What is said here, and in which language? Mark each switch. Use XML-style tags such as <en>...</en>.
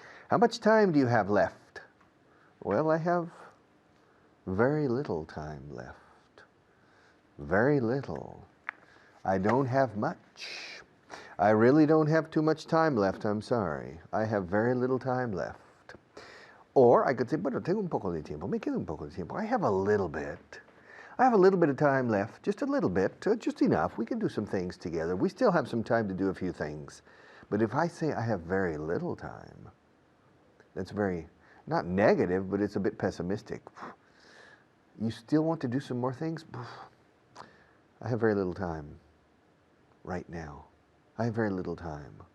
<en>How much time do you have left? Well, I have very little time left. Very little. I don't have much. I really don't have too much time left, I'm sorry. I have very little time left. Or I could say,</en> <es>bueno, tengo un poco de tiempo. Me queda un poco de tiempo.</es> <en>I have a little bit. I have a little bit of time left, just a little bit, just enough. We can do some things together. We still have some time to do a few things. But if I say I have very little time, that's very, not negative, but it's a bit pessimistic. You still want to do some more things? I have very little time right now. I have very little time.</en>